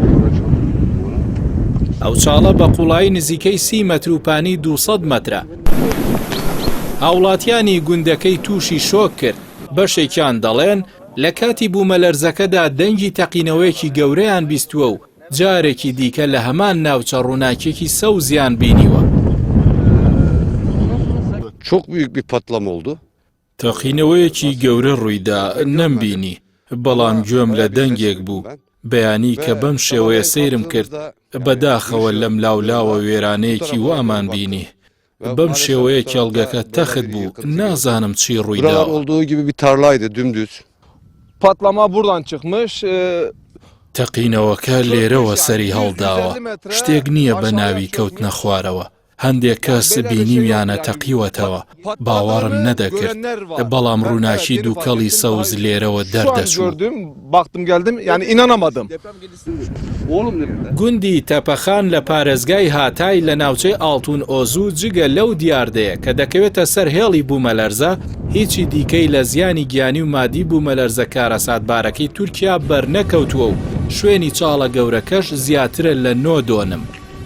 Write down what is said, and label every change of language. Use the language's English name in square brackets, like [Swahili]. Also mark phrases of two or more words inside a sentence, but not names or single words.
[Central Kurdish] ئەو چاڵە بە قوڵایی نزیکەی 30 مەتر و پانی 200 مەترە. هاوڵاتیانی گوندەکەی تووشی شۆک کرد. بەشێکیان دەڵێن لە کاتی بوومەلەرزەکەدا دەنگی تەقینەوەیەکی گەورەیان بیستووە و جارێکی دیکە لە هەمان ناوچە ڕووناکێکی سەوزیان بینیوە. [Turkish] Çok büyük bir patlama oldu. [Central Kurdish] تەقینەوەیەکی گەورە ڕوویدا نەمبینی، بەڵام گوێم لە دەنگێک بوو. بەیانی کە بەم شێوەیە سەیرم کرد بەداخەوە لەم لاولاوە وێرانەیەکی وامان بینی. بەم شێوەیە کێڵگەکە تەخت بوو، نازانم چی ڕوویدا. [Turkish] Buralar olduğu gibi bir tarlaydı dümdüz. Patlama buradan çıkmış. [Central Kurdish] تەقینەوەکە لێرەوە سەری هەڵداوە، شتێک نییە بە ناوی کەوتنە خوارەوە. هەندێک کەس بینیویانە تەقیوەتەوە، باوەڕم نەدەکرد، بەڵام ڕووناکی دووکەڵی سەوز لێرەوە دەردەچوو. [Turkish] Baktım geldim yani inanamadım. [Central Kurdish] گوندی تەپەخان لە پارێزگای هاتای لە ناوچەی ئاڵتون ئۆزوو جگە لەو دیاردەیە کە دەکەوێتە سەر هێڵی بوومەلەرزە، هیچی دیکەی لە زیانی گیانی و مادی بوومەلەرزە کارەساتبارەکەی تورکیا بەرنەکەوتووە و شوێنی چاڵە گەورەکەش زیاترە لە 9 دۆنم.